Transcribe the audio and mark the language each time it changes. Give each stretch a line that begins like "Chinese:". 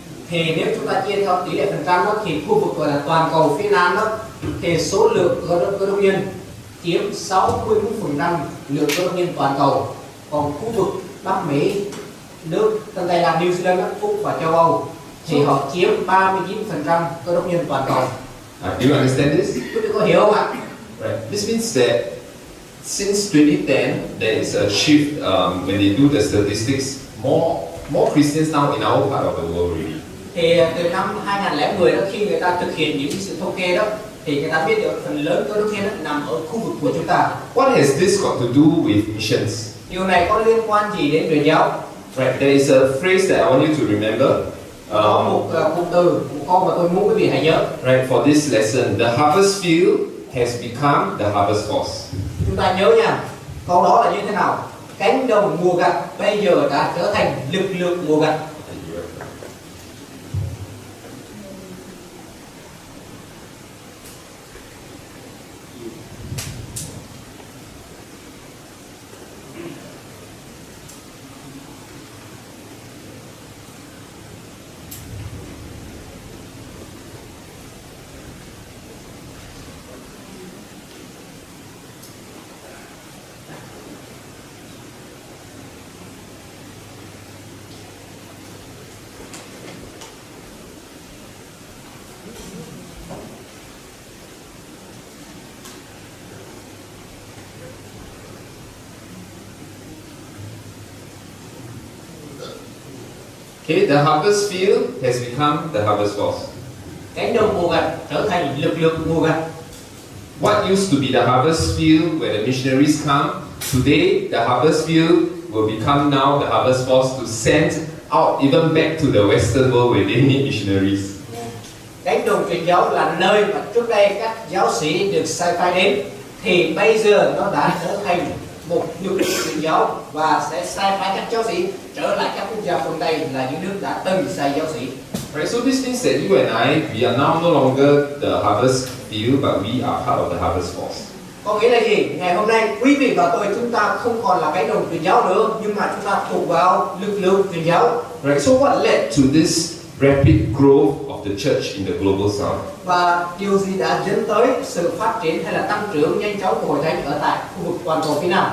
Vietnamese: Thì nếu chúng ta chia theo tỷ lệ phần trăm đó, thì khu vực gọi là toàn cầu phía Nam đó, thì số lượng cơ đốc nhân chiếm 64% lượng cơ đốc nhân toàn cầu. Còn khu vực Bắc Mỹ, nước Tân Tây Lan, New Zealand, Úc và châu Âu thì họ chiếm 39% cơ đốc nhân toàn cầu.
English: Do you understand this?
Vietnamese: Quý vị có hiểu không ạ?
English: Right. This means that since 2010, there is a shift when they do the statistics. More Christians now in our part of the world, really.
Vietnamese: Thì từ năm 2010 đó, khi người ta thực hiện những sự thống kê đó, thì người ta biết được phần lớn các nước hiến nằm ở khu vực của chúng ta.
English: What has this got to do with missions?
Vietnamese: Điều này có liên quan gì đến truyền giáo?
English: Right, there is a phrase that I want you to remember.
Vietnamese: Có một cụm từ, một câu mà tôi muốn quý vị hãy nhớ.
English: Right, for this lesson, the harvest field has become the harvest force.
Vietnamese: Chúng ta nhớ nha, câu đó là như thế nào? Cánh đồng mùa gặt bây giờ đã trở thành lực lượng mùa gặt.
English: Okay, the harvest field has become the harvest force.
Vietnamese: Cánh đồng mùa gặt trở thành lực lượng mùa gặt.
English: What used to be the harvest field where the missionaries come, today the harvest field will become now the harvest force to send out even back to the Western world where they need missionaries.
Vietnamese: Cánh đồng truyền giáo là nơi mà trước đây các giáo sĩ được sai phái đến, thì bây giờ nó đã trở thành một lực lượng truyền giáo và sẽ sai phái các giáo sĩ trở lại các quốc gia phương Tây là những nước đã từng sai giáo sĩ.
English: Right, so this means that you and I, we are now no longer the harvest field, but we are part of the harvest force.
Vietnamese: Có nghĩa là gì? Ngày hôm nay quý vị và tôi chúng ta không còn là cánh đồng truyền giáo nữa, nhưng mà chúng ta thuộc vào lực lượng truyền giáo.
English: Right, so what led to this rapid growth of the church in the global south?
Vietnamese: Và điều gì đã dẫn tới sự phát triển hay là tăng trưởng nhanh chóng của hội thánh ở tại khu vực toàn cầu phía Nam?